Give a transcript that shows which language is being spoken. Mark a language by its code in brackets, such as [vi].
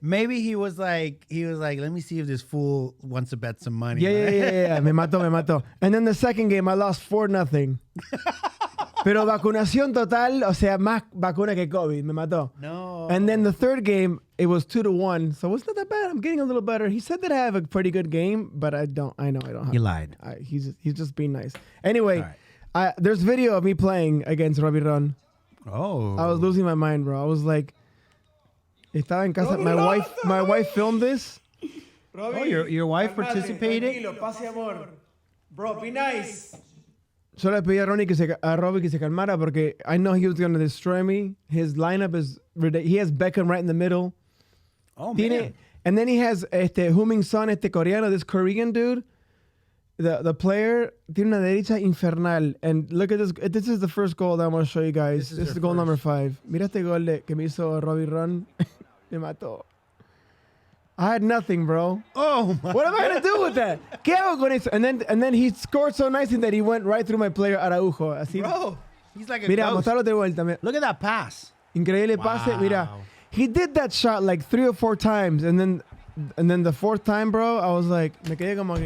[en] Maybe he was like, let me see if this fool wants to bet some money. Yeah. [es] Me mató. [en] And then the second game, I lost 4-0. [es] Pero vacunación total, o sea, más vacuna que COVID. Me mató. No. [en] And then the third game, it was 2-1. So it's not that bad. I'm getting a little better. He said that I have a pretty good game, but I know I don't have. You lied. He's just being nice. Anyway, there's video of me playing against Robbie Ron. Oh. I was losing my mind, bro. I was like, [es] estaba en casa. [en] My wife filmed this. Oh, your wife participated? [es] Tranquilo, paz y amor. [en] Bro, be nice. [es] Yo le pedí a Robbie que se calmara porque [en] I know he was going to destroy me. His lineup is ridiculous. He has Beckham right in the middle. Oh, man. And then he has Heung-min Son, coreano, this Korean dude. The player [es] tiene una derecha infernal. [en] And look at this. This is the first goal that I'm going to show you guys. This is goal number 5. [es] Mira este gol que me hizo Robbie Ron. Me mató. [en] I had nothing, bro. Oh, my What am I going to do with that? [es] ¿Qué hago con eso? [en] And then he scored so nicely that he went right through my player, Araujo. [es] Así. [en] Bro, he's like a [es] Mira, [en] ghost. [es] mostralo de vuelta. [en] Look at that pass. [es] Increíble pase. [en] Mira, he did that shot like 3 or 4 times. And then the 4th time, bro, I was like, [es] me quedé como que,